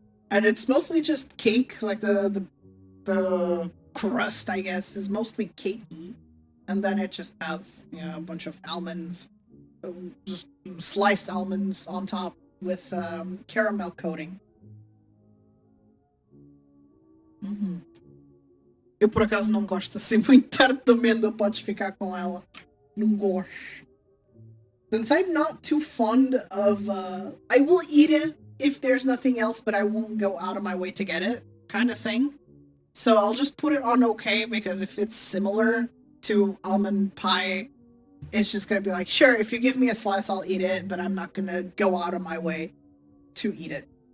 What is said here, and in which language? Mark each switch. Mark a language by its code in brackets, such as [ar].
[en] And it's mostly just cake, like the crust, I guess, is mostly cakey. And then it just has, a bunch of almonds, just sliced almonds on top with caramel coating. [pt] Eu por acaso não gosto assim muito tarde de amêndoa, podes ficar com ela. Não gosto. [en] Since I'm not too fond of I will eat it if there's nothing else, but I won't go out of my way to get it, kind of thing. So I'll just put it on okay, because if it's similar to almond pie, it's just gonna be like, sure, if you give me a slice, I'll eat it, but I'm not gonna go out of my way to eat it.